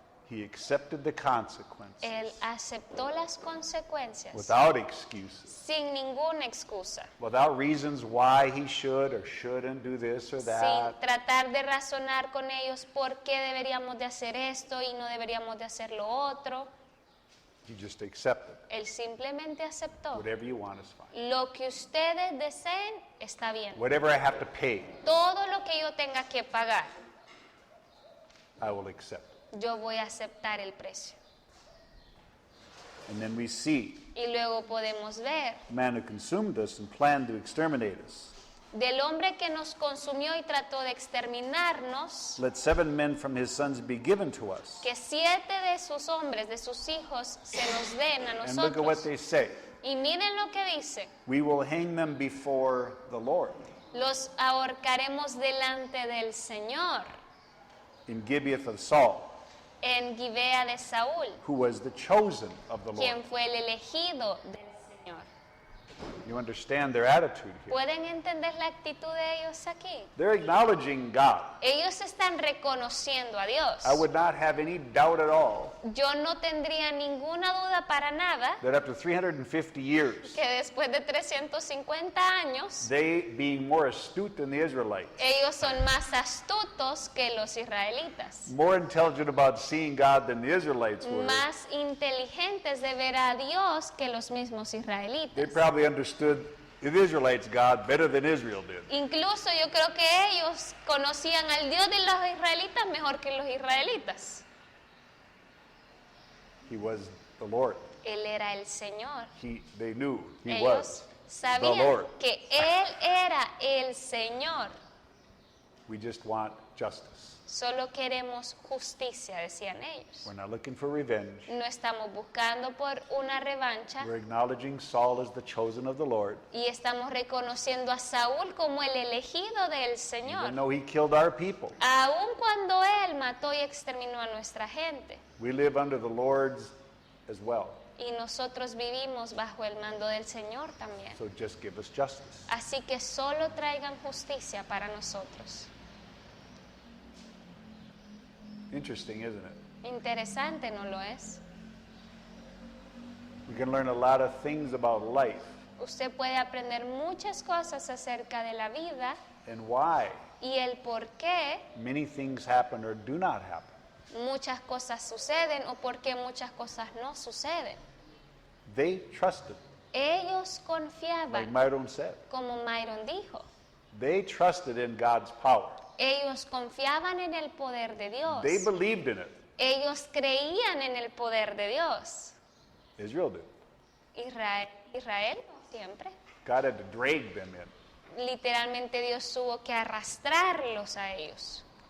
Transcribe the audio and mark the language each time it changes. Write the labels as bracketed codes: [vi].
[en] He accepted the consequences [es] Él aceptó las consecuencias [en] without excuses, [es] sin ninguna excusa, [en] without reasons why he should or shouldn't do this or [es] sin [en] that. [es] tratar de razonar con ellos por qué deberíamos de hacer esto y no deberíamos de hacer lo otro. [en] He just accepted. [es] Él simplemente aceptó. [en] Whatever you want is fine. [es] Lo que ustedes deseen está bien. [en] Whatever I have to pay, [es] Todo lo que yo tenga que pagar, [en] I will accept. [es] yo voy a aceptar el precio. [en] And then we see [es] Y luego podemos ver [en] the man who consumed us and planned to exterminate us. [es] del hombre que nos consumió y trató de exterminarnos, [en] Let 7 men from his sons be given to us. [es] que 7 de sus hombres, de sus hijos, se nos den a [en] And look at what [es] nosotros. [en] they say. [es] Y miren lo que dice. [en] We will hang them before the Lord [es] Los ahorcaremos delante del Señor [en] in Gibeath of Saul, [es] en Gibea de Saúl, [en] who was the chosen of the Lord. [es] quien fue el elegido del Señor. [en] You understand their attitude here. [es] ¿Pueden entender la actitud de ellos aquí? [en] They're acknowledging God. [es] Ellos están reconociendo a Dios. [en] I would not have any doubt at all [es] Yo no tendría ninguna duda para nada [en] that after 350 years, [es] que después de 350 años, [en] they, being more astute than the Israelites, [es] ellos son más astutos que los israelitas, [en] more intelligent about seeing God than the Israelites were, [es] más inteligentes de ver a Dios que los mismos [en] they [es] israelitas. [en] probably understood the Israelites' God better than Israel did. [es] Incluso yo creo que ellos conocían al Dios de los israelitas mejor que los israelitas. [en] He was the Lord. [es] Él era el Señor. [en] They knew he [es] Ellos [en] was the [es] sabían [en] Lord. [es] que Él era el Señor. [en] We just want justice. [es] Solo queremos justicia, decían ellos. [en] We're not looking for revenge. [es] No estamos buscando por una revancha [en] We're acknowledging Saul as the chosen of the Lord. [es] y estamos reconociendo a Saúl como el elegido del [en] Even [es] Señor. [en] though he killed our people, [es] Aun cuando Él mató y exterminó a nuestra gente. [en] we live under the Lord's as well. [es] Y nosotros vivimos bajo el mando del Señor también. [en] So just give us justice. [es] Así que solo traigan justicia para nosotros. [en] Interesting, isn't it? [es] Interesante, ¿no lo es? [en] We can learn a lot of things about life [es] Usted puede aprender muchas cosas acerca de la vida [en] and why [es] y el por qué [en] many things happen or do not happen. [es] muchas cosas suceden o por qué muchas cosas no suceden. [en] They trusted, [es] Ellos [en] like [es] confiaban, [en] Myron said. [es] como Myron dijo, [en] They trusted in God's power. [es] ellos confiaban en el poder de Dios. [en] They believed in it. [es] Ellos creían en el poder de Dios. [en] Israel did. [es] Israel no siempre. [en] God had to drag them in. [es] Literalmente Dios tuvo que arrastrarlos a ellos.